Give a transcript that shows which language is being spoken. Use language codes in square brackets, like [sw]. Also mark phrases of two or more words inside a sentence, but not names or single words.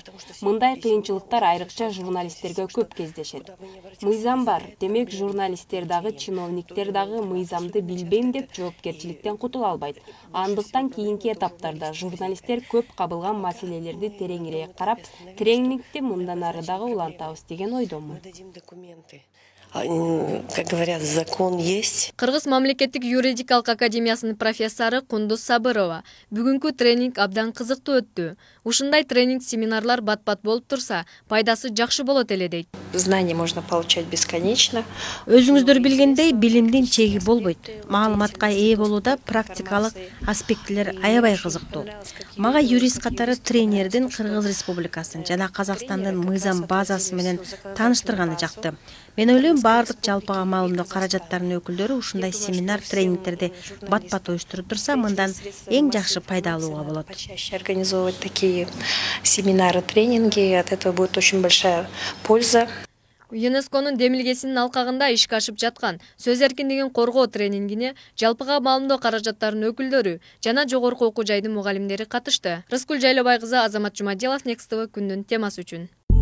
[ky] Мындай кыйынчылыктар айрыкча журналисттерге көп кездешет. Мыйзам бар, демек журналисттер дагы, чиновниктер дагы мыйзамды билбейм деп жоопкерчиликтен кутула албайт. Андыктан кийинки этаптарда журналисттер көп кабылган маселелерди тереңирээк карап, тренингди мындан ары дагы улантабыз деген ойдомун. [ru] Как говорят, закон есть. [ky] Кыргыз мамлекеттик юридикалык академиясынын профессору Кундуз Сабырова бүгүнкү тренинг абдан кызыктуу өттү. Ушундай тренинг семинарлар бат-бат болуп турса, пайдасы жакшы болот эле дейт. [ru] Знания можно получать бесконечно. [ky] Өзүңүздөр билгендей, билимдин чеги болбойт. Маалыматка ээ болууда практикалык аспектилер аябай кызыктуу. Мага юрист катары тренердин Кыргыз Республикасынын жана Казакстандын мыйзам базасы менен тааныштырганы жакты. Мен ойлойм, баардык жалпыга маалымдоо каражаттарынын өкүлдөрү ушундай семинар, тренингтерди бат-бат уюштуруп турса, мындан эң жакшы пайда алууга болот. [ru] Организовывать такие семинары, тренинги, от этого будет очень большая польза. [ky] ЮНЕСКОнун демилгесинин алкагында ишке ашып жаткан сөз эркиндигин коргоо тренингине жалпыга маалымдоо каражаттарынын өкүлдөрү жана жогорку окуу жайдын мугалимдери катышты. Рыскүл Жайлобай кызы, Азамат Жумаделов, Next TV күндүн темасы үчүн.